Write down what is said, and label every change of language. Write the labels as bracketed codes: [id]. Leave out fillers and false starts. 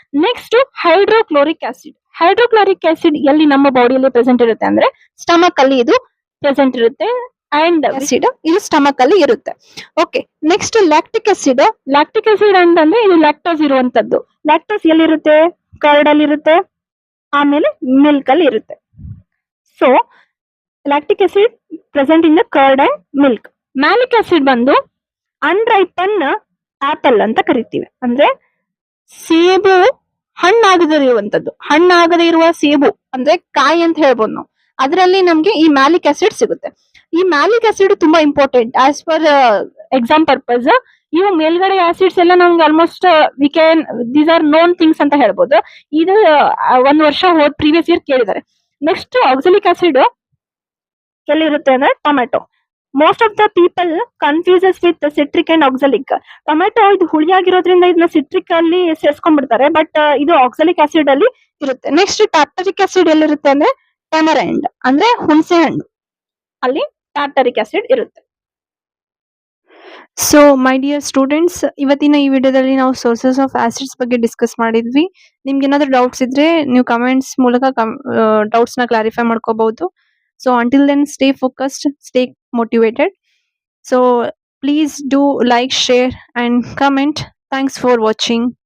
[kn] Next hydrochloric acid. Hydrochloric acid ಎಲ್ಲಿ ನಮ್ಮ ಬಾಡಿಯಲ್ಲಿ ಪ್ರೆಸೆಂಟ್ ಇರುತ್ತೆ ಅಂದ್ರೆ ಸ್ಟಮಕ್ ಅಲ್ಲಿ ಇದು ಪ್ರೆಸೆಂಟ್ ಇರುತ್ತೆ. ಅಂಡ್ ಆಸಿಡ್ ಇದು ಸ್ಟಮಕ್ ಅಲ್ಲಿ ಇರುತ್ತೆ. Okay, next lactic acid. Lactic acid ಅಂತಂದ್ರೆ ಇದು ಲ್ಯಾಕ್ಟೋಸ್ ಇರುವಂತದ್ದು. ಲ್ಯಾಕ್ಟೋಸ್ ಎಲ್ಲಿರುತ್ತೆ? ಕರ್ಡ್ ಅಲ್ಲಿ ಇರುತ್ತೆ, ಆಮೇಲೆ ಮಿಲ್ಕ್ ಅಲ್ಲಿ ಇರುತ್ತೆ. [en] So lactic acid present in the curd and milk. [kn] Malic acid ಬಂದು [en] unripen apple [kn] ಅಂತ ಕರಿತೀವಿ. ಅಂದ್ರೆ ಸೇಬು ಹಣ್ಣಾಗದೇ ಇರುವ ಸೇಬು ಅಂದ್ರೆ ಕಾಯಿ ಅಂತ ಹೇಳ್ಬೋದು ನಾವು. ಅದರಲ್ಲಿ ನಮ್ಗೆ ಈ ಮ್ಯಾಲಿಕ್ ಆಸಿಡ್ ಸಿಗುತ್ತೆ. ಈ ಮ್ಯಾಲಿಕ್ ಆಸಿಡ್ ತುಂಬಾ important [en] As per exam purpose. [kn] ಇವು ಮೇಲ್ಗಡೆ ಆಸಿಡ್ಸ್ ಎಲ್ಲ ನಮ್ಗೆ almost [en] these are known things [kn] ಅಂತ ಹೇಳ್ಬೋದು. ಇದು 1 ವರ್ಷ ಪ್ರೀವಿಯಸ್ ಇಯರ್ ಕೇಳಿದ್ದಾರೆ. ನೆಕ್ಸ್ಟ್ ಆಕ್ಸಾಲಿಕ್ ಆಸಿಡ್ ಎಲ್ಲಿರುತ್ತೆ ಅಂದ್ರೆ tomato. [en] Most of the people confuses with citric and oxalic. [kn] Tomato ಇದು ಹುಳಿಯಾಗಿರೋದ್ರಿಂದ ಇದನ್ನ ಸಿಟ್ರಿಕ್ ಅಲ್ಲಿ ಸೇರ್ಸ್ಕೊಂಡ್ಬಿಡ್ತಾರೆ, ಬಟ್ ಇದು ಆಕ್ಸಾಲಿಕ್ ಆಸಿಡ್ ಅಲ್ಲಿ ಇರುತ್ತೆ. ನೆಕ್ಸ್ಟ್ ಟಾರ್ಟರಿಕ್ ಆಸಿಡ್ ಎಲ್ಲಿರುತ್ತೆ ಅಂದ್ರೆ ಟಮರೆಂಡ್ ಅಂದ್ರೆ ಹುಣಸೆ ಹಣ್ಣು, ಅಲ್ಲಿ ಟಾರ್ಟರಿಕ್ ಆಸಿಡ್ ಇರುತ್ತೆ. ಸೊ ಮೈ ಡಿಯರ್ ಸ್ಟೂಡೆಂಟ್ಸ್, ಇವತ್ತಿನ ಈ ವಿಡಿಯೋದಲ್ಲಿ ನಾವು ಸೋರ್ಸಸ್ ಆಫ್ ಆಸಿಡ್ಸ್ ಬಗ್ಗೆ ಡಿಸ್ಕಸ್ ಮಾಡಿದ್ವಿ. ನಿಮ್ಗೆ ಏನಾದ್ರು ಡೌಟ್ಸ್ ಇದ್ರೆ ನೀವು ಕಮೆಂಟ್ಸ್ ಮೂಲಕ ಡೌಟ್ಸ್ ನ ಕ್ಲಾರಿಫೈ ಮಾಡ್ಕೋಬಹುದು. [en] So until then, stay focused, stay motivated. So please do like, share and comment. Thanks for watching.